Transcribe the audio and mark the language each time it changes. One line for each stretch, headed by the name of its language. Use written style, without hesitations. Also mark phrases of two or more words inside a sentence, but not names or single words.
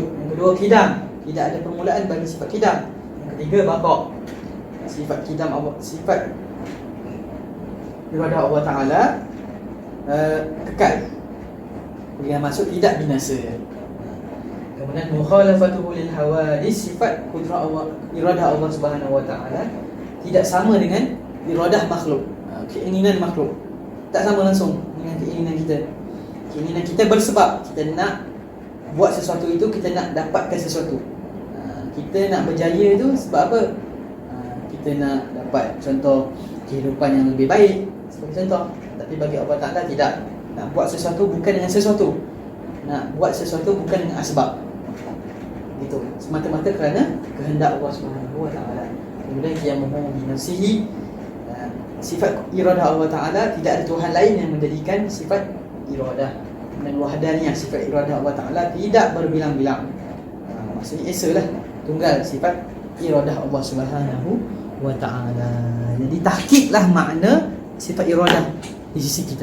Malay: Yang kedua qidam, tidak ada permulaan bagi sifat qidam. Yang ketiga baqa, sifat qidam Allah, sifat iradah Allah Taala kekal, dengan maksud tidak binasa. Kemudian
Arabic: مخالفته للحوادث,
Malay: sifat qudrah Allah, iradah Allah
Arabic: سبحانه وتعالى
Malay: tidak sama dengan iradah makhluk, keinginan makhluk. Tak sama langsung dengan keinginan kita. Keinginan kita bersebab kita nak buat sesuatu itu, kita nak dapatkan sesuatu. Kita nak berjaya itu sebab apa? Kita nak dapat contoh kehidupan yang lebih baik, sebagai contoh. Tapi bagi Allah Ta'ala tidak. Nak buat sesuatu bukan dengan sesuatu, nak buat sesuatu bukan dengan asbab. Itu semata-mata kerana kehendak Allah
Arabic: سبحانه وتعالى.
Malay: Kemudian
Arabic: قيامه بنفسه,
Malay: sifat iradah Allah Ta'ala tidak ada Tuhan lain yang menjadikan sifat iradah. Dan wahdaniyah, sifat iradah Allah Ta'ala tidak berbilang-bilang. Maksudnya esa lah, tunggal sifat iradah Allah
Arabic: سبحانه وتعالى.
Malay: Jadi tahqiqlah makna sifat iradah di sisi kita.